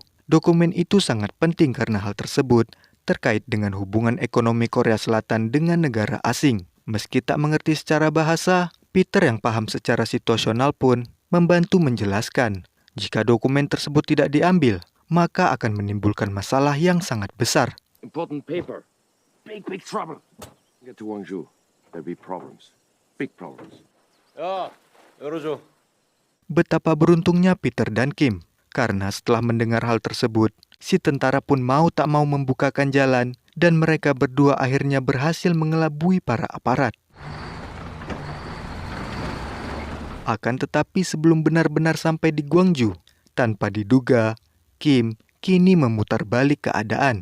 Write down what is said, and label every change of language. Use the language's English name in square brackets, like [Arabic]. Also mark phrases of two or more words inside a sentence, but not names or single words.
[Indonesian] Dokumen itu sangat penting karena hal tersebut terkait dengan hubungan ekonomi Korea Selatan dengan negara asing. Meski tak mengerti secara bahasa, Peter yang paham secara situasional pun membantu menjelaskan jika dokumen tersebut tidak diambil, maka akan menimbulkan masalah yang sangat besar. [English] Important paper. Big trouble. Get to Gwangju. There'll be problems. Big problems. [Korean] 야, 열어줘. [Indonesian] Betapa beruntungnya Peter dan Kim, karena setelah mendengar hal tersebut, si tentara pun mau tak mau membukakan jalan dan mereka berdua akhirnya berhasil mengelabui para aparat. Akan tetapi sebelum benar-benar sampai di Gwangju, tanpa diduga, Kim kini memutar balik keadaan.